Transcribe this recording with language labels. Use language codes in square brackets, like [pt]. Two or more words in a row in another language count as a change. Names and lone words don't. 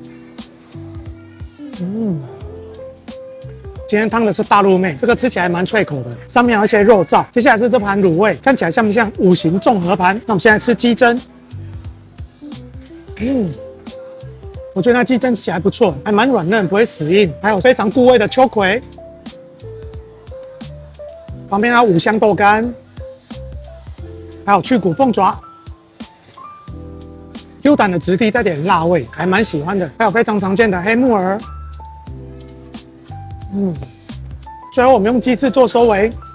[zh] 今天燙的是大陸妹，這個吃起來蠻脆口的，上面有一些肉燥。接下來是這盤滷味，看起來像不像五行綜合盤？那我們現在吃雞胗。我覺得它雞胗吃起來不錯，還蠻軟嫩，不會死硬。還有非常顧味的秋葵，旁邊還有五香豆乾，還有去骨鳳爪。Q 彈的質地帶點辣味，還蠻喜歡的。還有非常常見的黑木耳。最後我們用雞翅做收尾。